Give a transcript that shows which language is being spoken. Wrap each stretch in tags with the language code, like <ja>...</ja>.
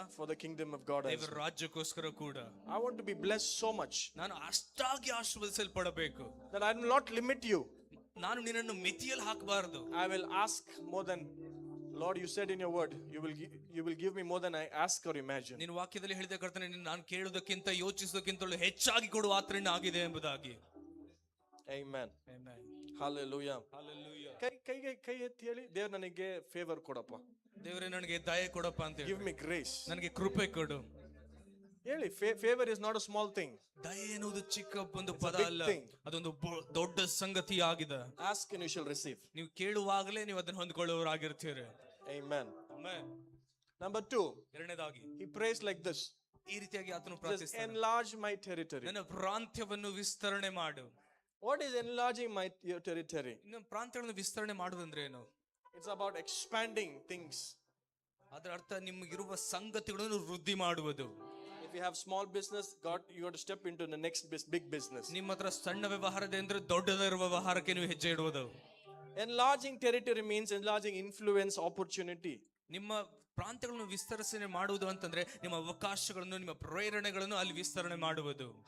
<en>for the kingdom of God.</en> <kn>ದೇವರ ರಾಜ್ಯಕ್ಕೋಸ್ಕರ ಕೂಡ.</kn> <en>I want to be blessed so much,</en> <kn>ನಾನು ಅಷ್ಟಾಗಿ ಆಶೀರ್ವದಿಸಲ್ಪಡಬೇಕು,</kn> <en>that I will not limit you.</en> <kn>ನಾನು ನಿನ್ನನ್ನು ಮಿತಿಯಲ್ಲಿ ಹಾಕಬಾರದು.</kn> <en>I will ask more than, Lord, you said in your word, you will give me more than I ask or imagine.</en> <kn>ನಿನ್ನ ವಾಕ್ಯದಲ್ಲಿ ಹೇಳಿದ ಕರ್ತನೆ, ನಾನು ಕೇಳುವುದಕ್ಕಿಂತ ಯೋಚಿಸುವುದಕ್ಕಿಂತಲೂ ಹೆಚ್ಚಾಗಿ ಕೊಡುವ ಆತನಿಂದ ಆಗಿದೆ ಎಂಬುದಾಗಿ.</kn> <en>Amen. Amen. Hallelujah. Hallelujah.</en> <kn>ಕೈ ಎತ್ತಿ ಹೇಳಿ, ದೇವ್ರು ನನಗೆ ಫೇವರ್ ಕೊಡಪ್ಪ. ದೇವರೇ ನನಗೆ ದಯೆ ಕೊಡಪ್ಪ ಅಂತ ಹೇಳಿ.</kn> <en>Give me grace.</en> <kn>ನನಗೆ ಕೃಪೆ ಕೊಡು. ಹೇಳಿ,</kn> <en>Favour is not a small thing.</en> <kn>ದಯೆ ಎನ್ನುವುದು ಚಿಕ್ಕ ಒಂದು ಪದ ಅಲ್ಲ, ಅದೊಂದು ದೊಡ್ಡ ಸಂಗತಿ ಆಗಿದೆ.</kn> <en>Ask and you shall receive.</en> <kn>ನೀವು ಕೇಳುವಾಗಲೇ ನೀವು ಅದನ್ನು ಹೊಂದಿಕೊಳ್ಳುವವರಾಗಿರ್ತೀರಿ.</kn> <en>Amen. Amen. Number 2,</en> <kn>ಎರಡನೇದಾಗಿ</kn> <en>he prays like this.</en> <kn>ಈ ರೀತಿಯಾಗಿ ಆತನು</kn> <en>Just</en> <kn>ಪ್ರಾರ್ಥಿಸ್ತಾನೆ,</kn> <en>enlarge my territory.</en> <kn>ನನ್ನ ಪ್ರಾಂತ್ಯವನ್ನು ವಿಸ್ತರಣೆ ಮಾಡು.</kn> <en>What is enlarging your territory?</en> <kn>ಇನ್ನು ಪ್ರಾಂತ್ಯಗಳನ್ನು ವಿಸ್ತರಣೆ ಮಾಡುವುದಂದ್ರೆ ಏನು?</kn> <en>It's about expanding things.</en> <kn>ಅದರ ಅರ್ಥ ನಿಮಗಿರುವ ಸಂಗತಿಗಳನ್ನು ವೃದ್ಧಿ ಮಾಡುವುದು.</kn> <en>If you have small business, you got to step into the next big business.</en> <kn>ನಿಮ್ಮ ಹತ್ರ ಸಣ್ಣ ವ್ಯವಹಾರದೆ ಅಂದ್ರೆ ದೊಡ್ಡದಿರುವ ವ್ಯವಹಾರಕ್ಕೆ ನೀವು ಹೆಜ್ಜೆ ಇಡುವುದು.</kn> <en>Enlarging territory means enlarging influence, opportunity.</en> <kn>ನಿಮ್ಮ ಪ್ರಾಂತ್ಯಗಳನ್ನು ವಿಸ್ತರಣೆ ಮಾಡುವುದು ಅಂತಂದ್ರೆ ನಿಮ್ಮ ಅವಕಾಶಗಳನ್ನು, ನಿಮ್ಮ ಪ್ರೇರಣೆಗಳನ್ನು ಅಲ್ಲಿ ವಿಸ್ತರಣೆ ಮಾಡುವುದು.</kn>